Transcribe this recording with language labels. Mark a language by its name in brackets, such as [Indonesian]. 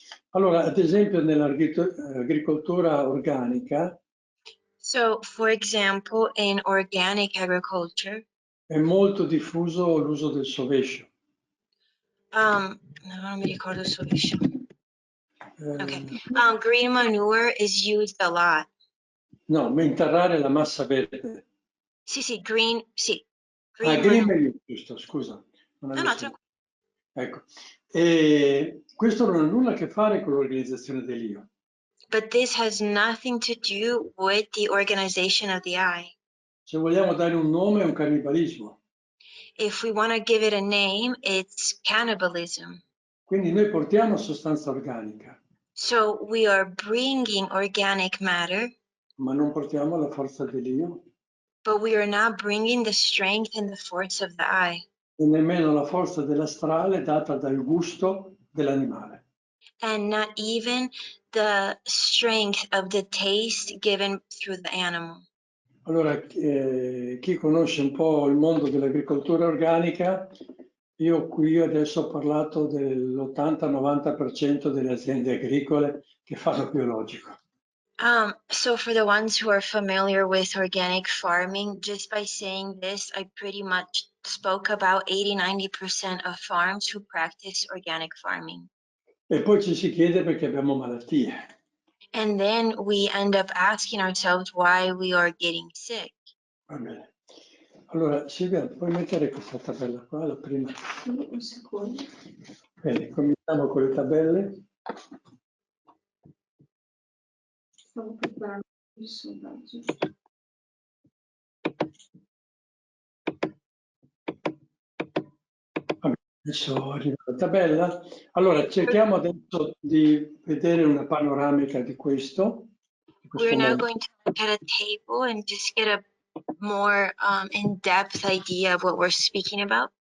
[Italian] Allora, ad esempio nell'agricoltura organica [English] So, for example, in organic agriculture, [Italian] è molto diffuso l'uso del sovescio. no, non mi ricordo il sovescio. Eh, [English] Okay. Green manure is used a lot. [Italian] No, interrare la massa verde. Sì, green, sì. Green manure, giusto, scusa. Non No, ecco. E questo non ha nulla a che fare con l'organizzazione dell'io. [English] But this has nothing to do with the organization of the eye. [Italian] Se vogliamo dare un nome, è un cannibalismo. [English] If we want to give it a name, it's cannibalism. [Italian] Quindi noi portiamo sostanza organica. [English] So we are bringing organic matter, [Italian] Ma non portiamo la forza dell'io. [English] but we are not bringing the strength and the force of the eye. [Italian] E nemmeno la forza dell'astrale data dal gusto dell'animale. [English] And not even the strength of the taste given through the animal. [Italian] Allora, chi conosce un po' il mondo dell'agricoltura organica, io qui adesso ho parlato dell'80-90% delle aziende agricole che fanno biologico. [English] So for the ones who are familiar with organic farming, just by saying this, I pretty much spoke about 80-90% of farms who practice organic farming. [Italian] E poi ci si chiede perché abbiamo malattie. [English] And then we end up asking ourselves why we are getting sick. [Italian] Va bene. Allora, Silvia, puoi mettere questa tabella qua, la prima? Un secondo. Bene, cominciamo con le tabelle. Stavo preparando il sondaggio. Adesso arriva la tabella. Allora, cerchiamo adesso di vedere una panoramica di questo. [English] We're now going to look at a table and just get a more in-depth idea of what we're speaking about.